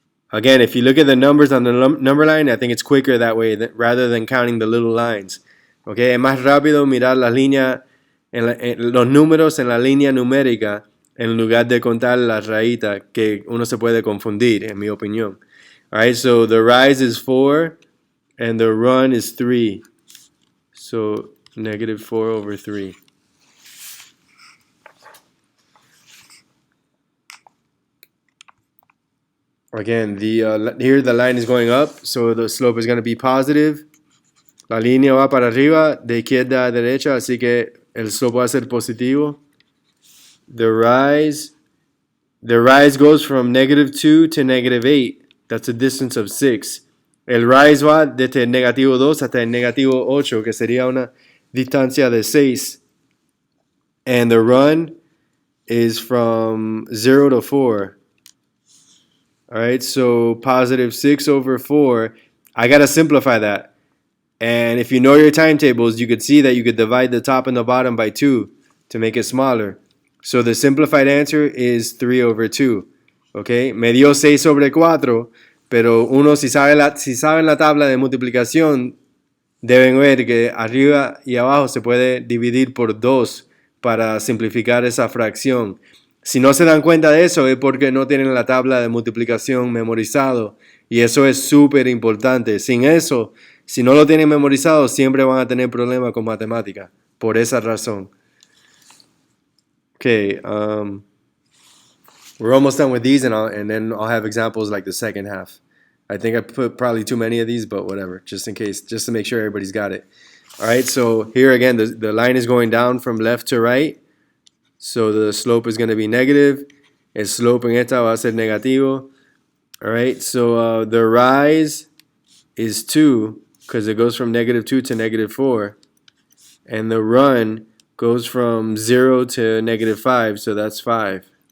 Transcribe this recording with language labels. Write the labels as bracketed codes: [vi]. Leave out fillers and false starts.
[en] Again, if you look at the numbers on the number line, I think it's quicker that way rather than counting the little lines. [es] Okay, es más rápido mirar las líneas, los números en la línea numérica en lugar de contar las rayitas, que uno se puede confundir, en mi opinión. [en] Alright, so the rise is 4 and the run is 3. So negative 4 over 3. Again, here the line is going up, so the slope is going to be positive. [es] La línea va para arriba, de izquierda a derecha, así que el slope va a ser positivo. [en] The rise goes from negative 2 to negative 8. That's a distance of 6. [es] El rise va desde el negativo 2 hasta el negativo 8, que sería una distancia de 6. [en] And the run is from 0 to 4. Alright, so positive 6 over 4. I got to simplify that. And if you know your timetables, you could see that you could divide the top and the bottom by 2 to make it smaller. So the simplified answer is 3 over 2. [es] Okay, me dio 6 sobre 4, pero uno si saben la tabla de multiplicación, deben ver que arriba y abajo se puede dividir por 2 para simplificar esa fracción. Si no se dan cuenta de eso es porque no tienen la tabla de multiplicación memorizado, y eso es súper importante. Sin eso, si no lo tienen memorizado, siempre van a tener problemas con matemática, por esa razón. [en] Okay, we're almost done with these, and then I'll have examples like the second half. I think I put probably too many of these, but whatever, just in case, just to make sure everybody's got it. All right, so here again, the line is going down from left to right. So the slope is going to be negative. [es] El slope en esta va a ser negativo. [en] All right, so the rise is 2 because it goes from negative 2 to negative 4. And the run goes from 0 to negative 5, so that's 5.